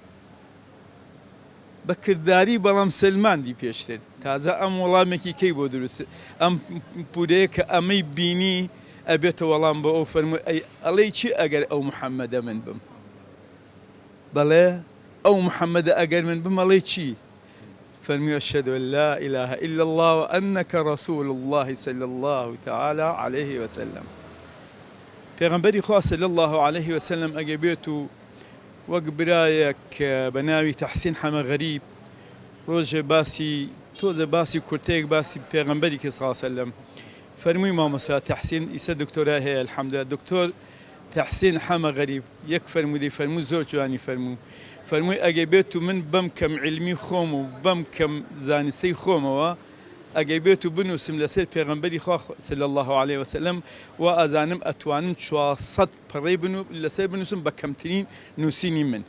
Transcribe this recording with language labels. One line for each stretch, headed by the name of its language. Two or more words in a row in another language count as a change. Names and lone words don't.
Central Kurdish: بە کردداری بەڵام سلماندی پێشتر تازە ئەم وەڵامێکی کەی بۆ دروست ئەم پورەیە کە ئەمەی بینی ئەبێتە وەڵام بۆ ئەو فەرمووی ئەڵێ چی ئەگەر ئەو محەممەدە من بم بەڵێ ئەو محەممەدە ئەگەر من بم ئەڵێ چی؟
Arabic: فەرمووی ئەشهەدو ئەن لا إله إلا الله وأنك رسول الله صلى الله تعالى عليه وسلم.
Central Kurdish: پێغەمبەری خوا
Arabic: صلی الله عليه وسلم
Central Kurdish: ئەگە بێت و وەک برایەک بە ناوی تەحسین حەمەغەریب ڕۆژێ تۆزە باسی کورتەیەک باسی پێغەمبەری کە
Arabic: صلی الله عليه وسلم
Central Kurdish: فەرمووی مامۆستا تەحسین ئیسە دکتۆرا هەیە الحەمدولله دکتۆر تەحسین حەمەغەریب یەک فەرمووی زۆر جوانی فەرمووی ئەگەی بێت و من بەم کەم علمی خۆم و بەم کەم زانستەی خۆمەوە ئەگەی بێت و بنووسم لەسەر پێغەمبەری خوا
Arabic: صلی الله عليه وسلم
Central Kurdish: و ئەزانم ئەتوانم 400 پەڕەی لەسەر بنووسم بە کەمترین نووسینی من.